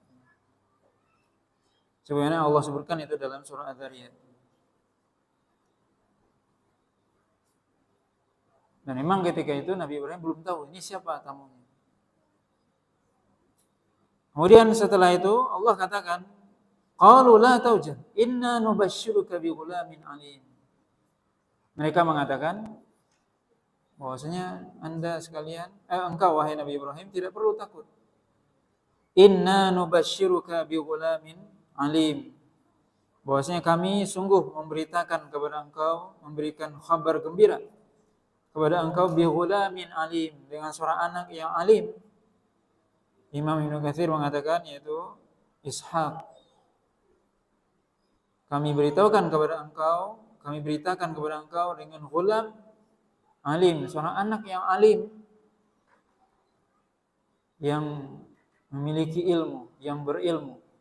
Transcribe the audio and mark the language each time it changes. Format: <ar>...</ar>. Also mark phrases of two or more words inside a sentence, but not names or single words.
<id>Sebenarnya Allah sebutkan itu dalam surah Az-Zariyat. Dan memang ketika itu Nabi Ibrahim belum tahu ini siapa tamunya. Kemudian setelah itu Allah katakan,</id> <ar>قالوا لا توجل إنا نبشرك بغلام عليم.</ar> <id>Mereka mengatakan bahwasanya engkau wahai Nabi Ibrahim tidak perlu takut.</id> <ar>إنا نبشرك بغلام عليم.</ar> <id>Bahwasanya kami sungguh memberitakan kepada engkau, memberikan kabar gembira kepada engkau</id> <ar>بغلام عليم,</ar> <id>dengan seorang anak yang alim. Imam Ibnu Katsir mengatakan yaitu Ishaq. Kami beritahukan kepada engkau kami beritakan kepada engkau dengan</id> <ar>غلام عليم,</ar> <id>seorang anak yang alim, yang memiliki ilmu, yang berilmu.</id>